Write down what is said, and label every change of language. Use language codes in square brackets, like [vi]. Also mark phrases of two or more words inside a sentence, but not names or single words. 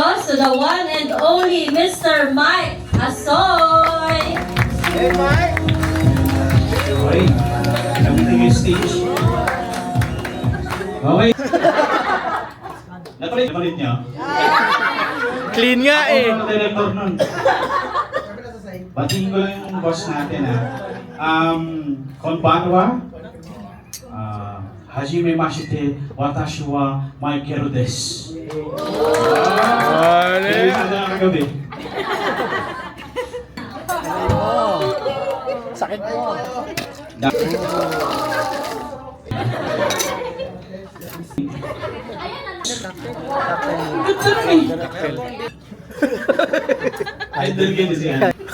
[en] to the one and only Mr. Mike Asoy. Hey, Mike! [tl] Okay. Namitin yung stage. Okay. Napalit niya. Clean nga eh! Ako ang director nun. Batiin ko lang yung boss natin ha. Konbanwa. [ja] はじめまして、私は Maikero です. [tl] Ano Kaya na kagabi. Sakit mo! Idol game siya.